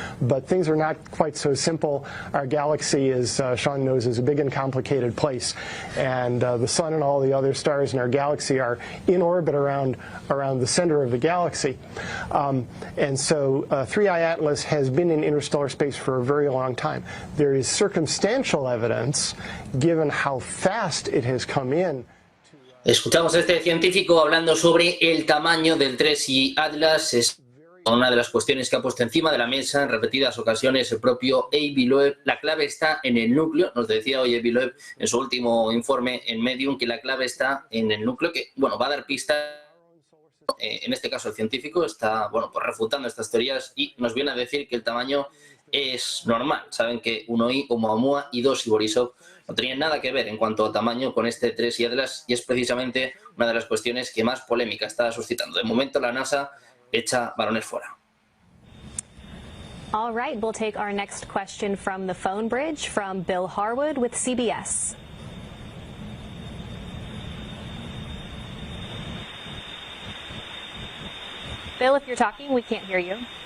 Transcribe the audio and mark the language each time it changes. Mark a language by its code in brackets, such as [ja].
[en] But things are not quite so simple. Our galaxy, as Sean knows, is a big and complicated place, and the sun and all the other stars in our galaxy are in orbit around the center of the galaxy. And so 3I Atlas has been in interstellar space for a very long time. There is circumstantial evidence, given how fast it has come in. [es] Escuchamos a este científico hablando sobre el tamaño del 3I Atlas. Es una de las cuestiones que ha puesto encima de la mesa en repetidas ocasiones el propio Avi Loeb. La clave está en el núcleo. Nos decía hoy Avi Loeb en su último informe en Medium que la clave está en el núcleo, que bueno, va a dar pistas. En este caso el científico está pues refutando estas teorías y nos viene a decir que el tamaño es normal. Saben que 1I, Oumuamua y 2I Borisov no tenían nada que ver en cuanto a tamaño con este 3I Atlas y es precisamente una de las cuestiones que más polémica está suscitando. De momento la NASA echa balones fuera. [en] All right, we'll take our next question from the phone bridge from Bill Harwood with CBS. Bill, if you're talking, we can't hear you.